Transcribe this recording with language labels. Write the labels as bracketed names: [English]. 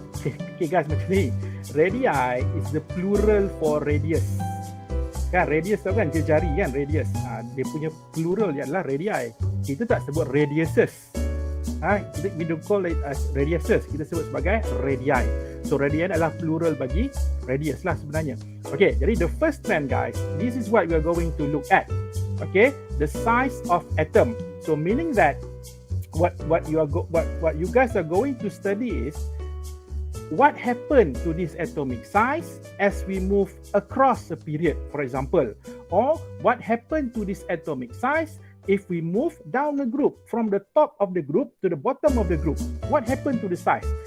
[English] Okay, guys, [Malay] macam ni. [English] Radii is the plural for radius. [Malay] Kan, radius tu kan, jari kan, radius. Dia punya plural adalah radii. Kita tak sebut radiuses. [English] We don't call it as radiuses, [Malay] kita sebut sebagai radii. So radii adalah plural bagi radius lah sebenarnya. [English] Okay, jadi the first trend, guys, this is what we are going to look at. Okay, the size of atom. So meaning that what you guys are going to study is what happened to this atomic size as we move across a period, for example, or what happened to this atomic size if we move down the group, from the top of the group to the bottom of the group. What happened to the size?